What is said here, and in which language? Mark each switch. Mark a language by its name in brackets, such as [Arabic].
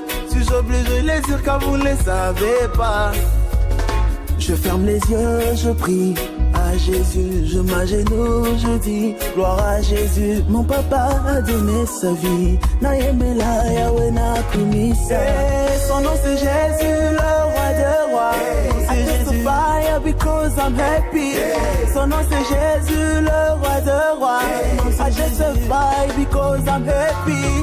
[French] Si j'oblige de le dire car vous ne les savez pas. Je ferme les yeux, je prie à Jésus, je m'agenouille, je dis gloire à Jésus. Mon papa a donné sa vie. [Lingala] Naïmela Yahweh na kumisa. [French] Son nom c'est Jésus, le roi des rois. [English] I testify because I'm happy. [French] Son nom c'est Jésus, le roi des rois. [English] I testify because I'm happy.